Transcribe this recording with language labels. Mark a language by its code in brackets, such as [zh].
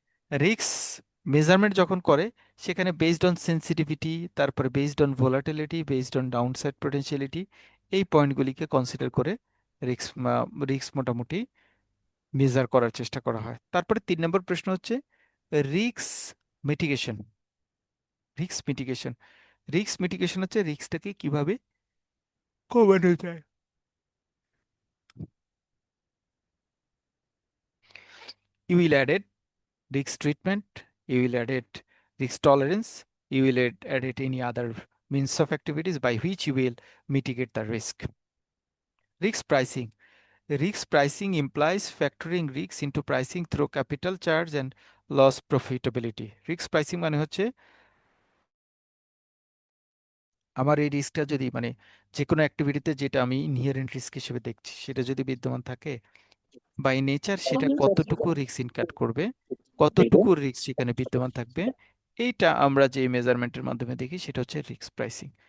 [bn] Risk measurement যখন করে সেখানে বেসড অন সেন্সিটিভিটি, তারপরে based on volatility, based on downside potentiality, এই পয়েন্টগুলিকে কনসিডার করে রিস্ক মোটামুটি মেজার করার চেষ্টা করা হয়। তারপরে 3 নম্বর প্রশ্ন হচ্ছে রিস্ক মিটিগেশন। রিস্ক মিটিগেশন হচ্ছে রিস্কটাকে কিভাবে কমানো যায়। [en] You will add risk treatment, you will add risk tolerance, you will add any other means of activities by which you will mitigate the risk. Risk pricing. Risk pricing implies factoring risks into pricing through capital charge and loss profitability. [bn] Risk pricing মানে হচ্ছে আমার এই রিস্কটা যদি মানে যে কোনো অ্যাক্টিভিটিতে যেটা আমি ইনহেরেন্ট রিস্ক হিসেবে দেখছি সেটা যদি বিদ্যমান থাকে, বাই নেচার সেটা কতটুকু রিস্ক ইনকাট করবে, কতটুকু রিস্ক সেখানে বিদ্যমান থাকবে, এইটা আমরা যে মেজারমেন্টের মাধ্যমে দেখি সেটা হচ্ছে রিস্ক প্রাইসিং।